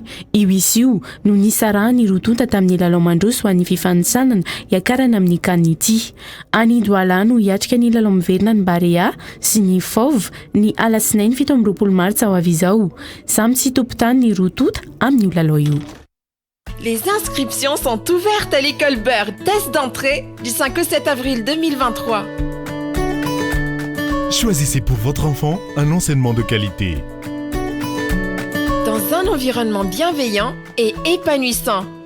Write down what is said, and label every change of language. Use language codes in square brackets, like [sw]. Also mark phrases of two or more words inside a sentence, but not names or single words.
[mg] Io izy io no nisarahany rotonta tamin'ny lalao mandroso ho an'ny fifanitsanana iakarana amin'ny CAN ity. Any Douala no hiatrika ny lalao miverina ny Baria sy ny Fauve ny alatsinainy 17 Martsa ho avy izao. Samy tsy tompon-tany ny rotonta amin'io lalao io. [fr] Les inscriptions sont ouvertes à l'école Bird. Test d'entrée du 5 au 7 avril 2023. Choisissez pour votre enfant un enseignement de qualité. Dans un environnement bienveillant et épanouissant.